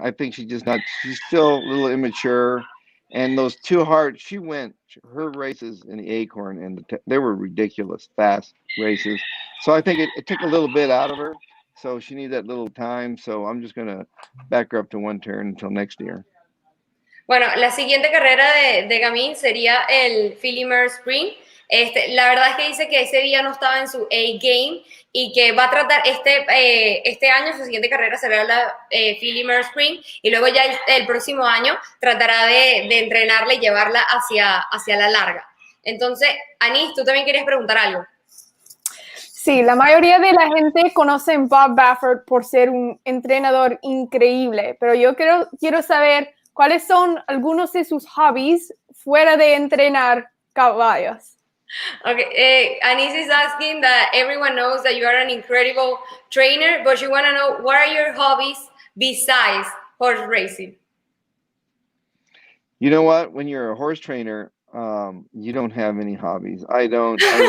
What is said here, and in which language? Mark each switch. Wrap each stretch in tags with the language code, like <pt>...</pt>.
<en>I think she's still a little immature, and those 2 hard, her races in the Acorn, and they were ridiculous fast races. So I think it took a little bit out of her, so she needs that little time. So I'm just gonna back her up to 1 turn until next year.</en> <es>Bueno, la siguiente carrera de Gamin sería el Filly Mare Sprint. La verdad es que dice que ese día no estaba en su A-game y que va a tratar este año, su siguiente carrera será la Filly Mare Sprint, y luego ya el próximo año tratará de entrenarla y llevarla hacia la larga. Entonces, Annise, tú también querías preguntar algo. Sí, la mayoría de la gente conoce a Bob Baffert por ser un entrenador increíble, pero yo quiero saber cuáles son algunos de sus hobbies fuera de entrenar caballos.</es> <en>Okay, Annise is asking that everyone knows that you are an incredible trainer, but you want to know, what are your hobbies besides horse racing? You know what? When you're a horse trainer, you don't have any hobbies. I don't.</en>